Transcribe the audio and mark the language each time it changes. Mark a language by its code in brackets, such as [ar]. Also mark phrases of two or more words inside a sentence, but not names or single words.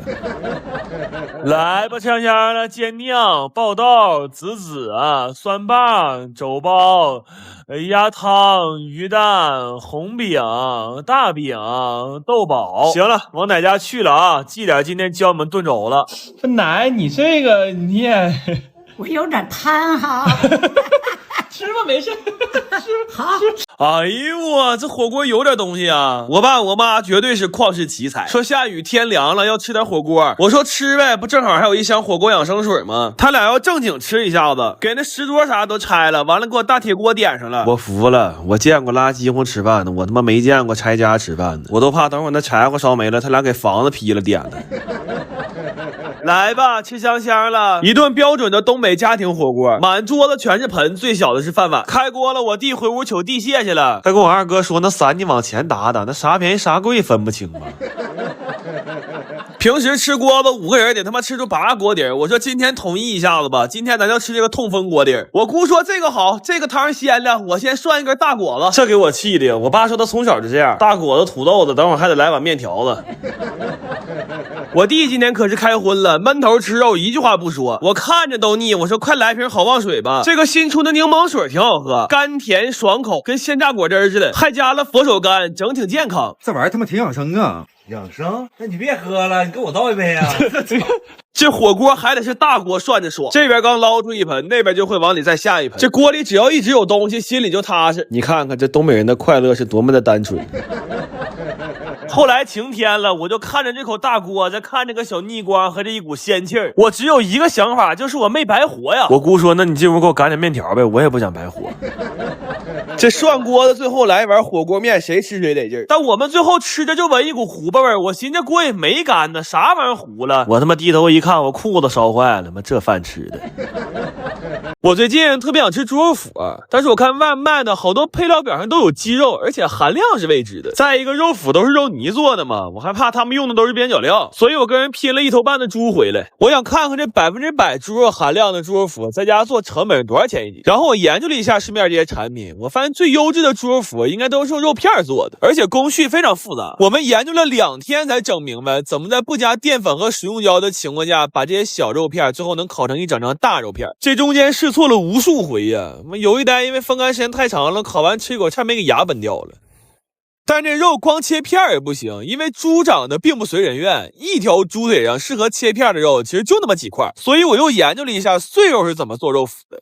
[zh] 來吧，香香的煎釀、爆豆、子啊、酸棒、肘包、鴨湯、魚蛋、紅餅、大餅、豆寶。行了，往奶家去了啊，記點今天教我們燉肘了。奶，你這個你也，我有點貪哈。吃吧，沒事。吃好。哎呦我這火鍋有點東西啊！我爸我媽絕對是曠世奇才，說下雨天涼了要吃點火鍋，我說吃唄，不正好還有一箱火鍋養生水嗎？他倆要正經吃一下子，給那石桌啥都拆了，完了給我大鐵鍋點上了。我服了，我見過拉雞乎吃飯的，我他媽沒見過拆家吃飯的，我都怕等會兒那柴火燒沒了，他倆給房子劈了點的。來吧，吃香香了，一頓標準的東北家庭火鍋，滿桌子全是盆，最小的是飯碗。開鍋了，我弟回屋求地蟹去了，他跟我二哥說那3你往前打打，那啥便宜啥貴分不清嗎？平時吃鍋子5個人得他媽吃出8個鍋底兒，我說今天統一一下子吧，今天咱就吃這個痛風鍋底兒。我姑說這個好，這個湯鮮亮，我先涮一根大果子，這給我氣的。我爸說他從小就這樣，大果子土豆子，等會兒還得來碗麵條子。我弟今天可是開荤了，悶頭吃肉一句話不說，我看着都膩。我說快來瓶好望水吧，這個新出的檸檬水挺好喝，甘甜爽口，跟鲜榨果汁似的，還加了佛手柑，整挺健康。這玩意兒他媽挺養生啊！養生？那你別喝了，你給我倒一杯啊！這火鍋還得是大鍋涮着爽，這邊剛撈出一盆，那邊就會往裡再下一盆。這鍋裡只要一直有東西，心裡就踏實。你看看這東北人的快樂是多麼的單純。後來晴天了，我就看着這口大鍋，再看這個小逆光和這一股仙氣兒，我只有一個想法，就是我沒白活呀。我姑說，那你進屋給我擀點麵條唄，我也不想白活。這涮鍋子最後來一碗火鍋麵，誰吃誰得勁兒。但我們最後吃着就聞一股糊巴味兒，我尋思鍋也沒乾呢，啥玩意兒糊了？我他媽低頭一看，我褲子燒壞了，媽這飯吃的。我最近特別想吃豬肉脯，但是我看外賣的好多配料表上都有鸡肉，而且含量是未知的。再一个，肉脯都是肉泥做的嘛，我还怕他们用的都是边角料，所以我跟人拼了1头半的豬回来。我想看看这100%豬肉含量的豬肉脯在家做成本是多少錢一斤。然後我研究了一下市面這些產品，我發現最優質的豬肉脯應該都是用肉片做的，而且工序非常複雜。我們研究了2天才整明白怎麼在不加澱粉和食用膠的情況下，把這些小肉片最後能烤成一整張大肉片。這中間試錯了無數回呀，有一單因為風乾時間太長了，烤完吃一口差點沒給牙崩掉了。但這肉光切片也不行，因為豬長得並不隨人願，一條豬腿上適合切片的肉其實就那麼幾塊，所以我又研究了一下碎肉是怎麼做肉脯的。